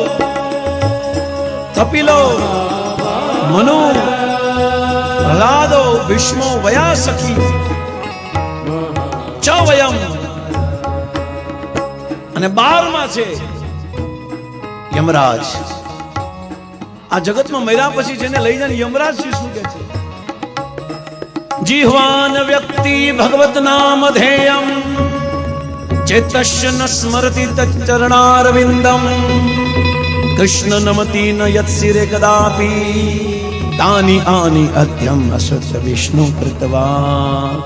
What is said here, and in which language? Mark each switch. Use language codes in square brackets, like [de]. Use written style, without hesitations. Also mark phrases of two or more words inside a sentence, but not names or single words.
[sa] कपिलो मनु प्रहलादो भीष्मो वया सखी च वयम. [gu] અને 12માં છે યમરાજ. આ જગતમાં મર્યા પછી જેને લઈ જાય યમરાજ શું કહે છે? [sa] જીહવાન વ્યક્તિ ભગવત નામ ધેયમ ચેતસ્ય ન સ્મરતિ તચ્ચરણારવિંદમ કૃષ્ણ નમતિ ન યત્સિરે કદાપી તાની આની અધ્યમ અસત વિષ્ણુ કૃતવા.